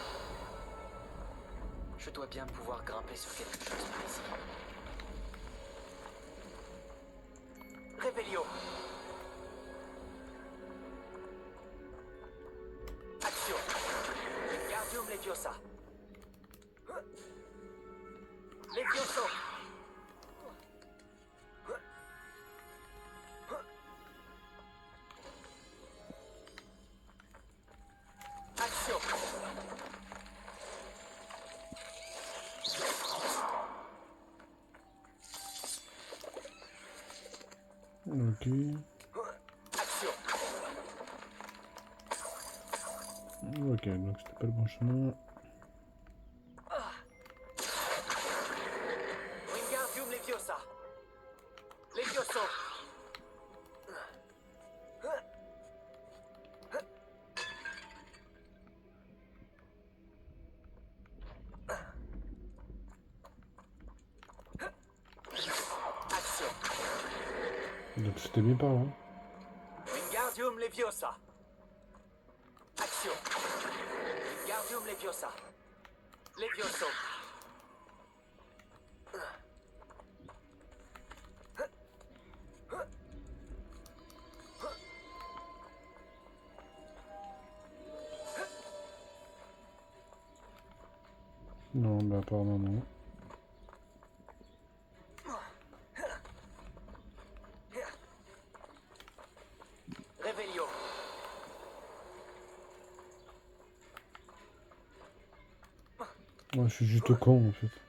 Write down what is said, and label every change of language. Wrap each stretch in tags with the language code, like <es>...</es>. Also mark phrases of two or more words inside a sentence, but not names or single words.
<fr>Je dois bien pouvoir grimper sur quelque chose par ici. Revelio. Action. Wingardium Leviosa. Levioso. Action. Ok. Action. Ok, donc c'était pas le bon chemin. Wingardium Leviosa. Levioso. Action. Donc c'était bien par là. Wingardium Leviosa. Action. Wingardium Leviosa. Levioso. Non, bah apparemment non. Revelio. Moi je suis juste con en fait.</fr>